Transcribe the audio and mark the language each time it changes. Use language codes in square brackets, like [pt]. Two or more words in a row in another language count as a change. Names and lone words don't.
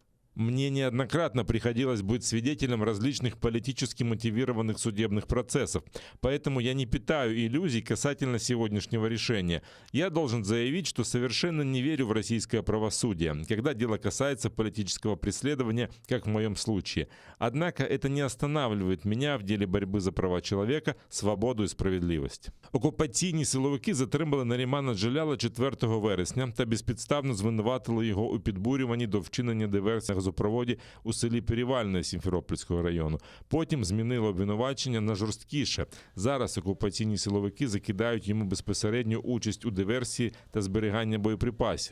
[ru] Мне неоднократно приходилось быть свидетелем различных политически мотивированных судебных процессов, поэтому я не питаю иллюзий касательно сегодняшнего решения. Я должен заявить, что совершенно не верю в российское правосудие, когда дело касается политического преследования, как в моем случае. Однако это не останавливает меня в деле борьбы за права человека, свободу и справедливость. [uk] Окупаційні силовики затримали Нарімана Джеляла 4 вересня та безпідставно звинуватили його у підбурюванні до вчинення диверсії на газопроводі у селі Перевальне Сімферопольського району. Потім змінили обвинувачення на жорсткіше. Зараз окупаційні силовики закидають йому безпосередню участь у диверсії та зберігання боєприпасів.